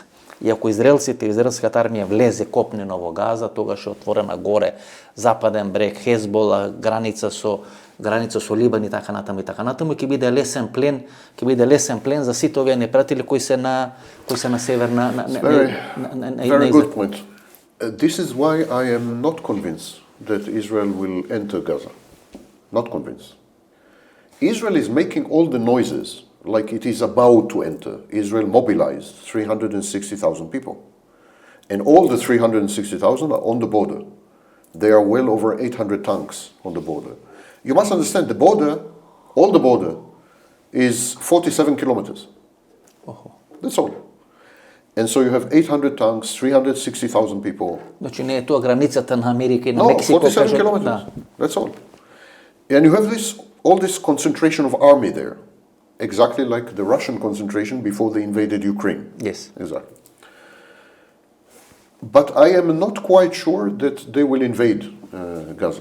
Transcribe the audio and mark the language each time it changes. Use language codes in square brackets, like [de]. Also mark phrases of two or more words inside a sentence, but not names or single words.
[mk] И ако израелската армија влезе копнено во Газа, тогаш е отворена горе западен брег, Хезбола, граница со Либан и така натаму, ќе биде лесен плен за сите овие непријатели кои се на северна [en] Very good point. This is why I am not convinced that Israel will enter Gaza. Not convinced. Israel is making all the noises like it is about to enter. Israel mobilized 360,000 people. And all the 360,000 are on the border. There are well over 800 tanks on the border. You must understand the border, all the border, is 47 kilometers. That's all. And so you have 800 tanks, 360,000 people. [mk] Значи не е тоа границата на Америка и на [en] No, [mk] Мексико. [en] 47 kilometers. That's all. And you have all this concentration of army there, exactly like the Russian concentration before they invaded Ukraine. Yes. Exactly. But I am not quite sure that they will invade Gaza.